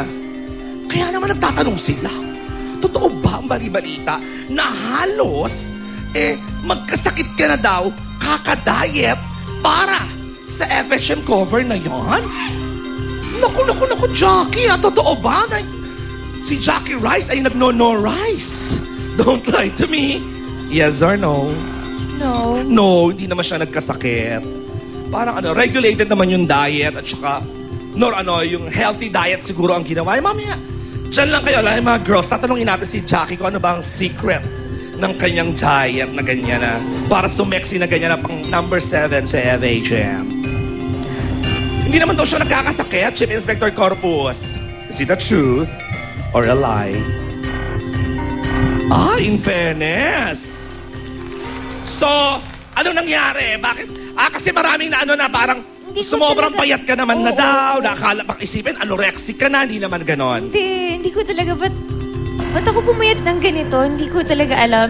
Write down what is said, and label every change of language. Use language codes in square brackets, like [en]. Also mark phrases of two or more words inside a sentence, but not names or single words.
[tl] Kaya naman nagtatanong sila, totoo ba ang bali-balita na halos magkasakit ka na daw kakadiet para sa FHM cover na yon? Naku, Jackie, totoo ba na si Jackie Rice ay nagno-no rice? [en] Don't lie to me. Yes or no? No. No, [tl] hindi naman siya nagkasakit. Parang regulated naman yung diet at saka yung [en] healthy diet [tl] siguro ang ginawa. Mamaya, dyan lang kayo, mga girls, tatanungin natin si Jackie kung ano ba ang secret ng kanyang diet na ganyan na para sumexy na ganyan na pang number 7 sa FHM. Hindi naman daw siya nagkakasakit, Chief Inspector Corpus. [en] Is it the truth or a lie? In fairness. [tl] So, ano nangyari? Bakit? Kasi maraming na parang sumobrang payat ka naman na daw. Nakakala bang isipin, anorexic ka na, hindi naman ganon. Hindi ko talaga, ba't ako pumayat ng ganito? Hindi ko talaga alam.